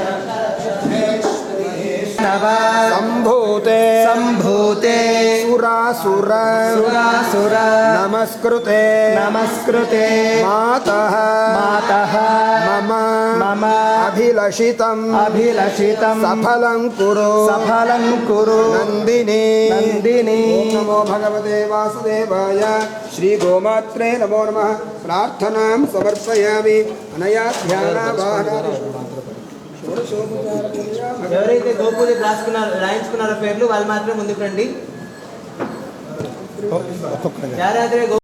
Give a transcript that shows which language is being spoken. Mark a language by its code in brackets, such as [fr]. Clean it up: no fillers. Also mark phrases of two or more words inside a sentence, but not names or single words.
[sa] संभूते सुरासुर नमस्कृते मातः मम अभिलषितं सफलं कुरु नन्दिनी ओम नमो भगवते वासुदेवाय श्री गोमात्रे नमो नमः प्रार्थनां समर्पयामि अनया ध्यानावाहनानि [te] ఎవరైతే గోపూజ రాయించుకున్నారో పేర్లు వాళ్ళు మాత్రం ముందుకు రండి.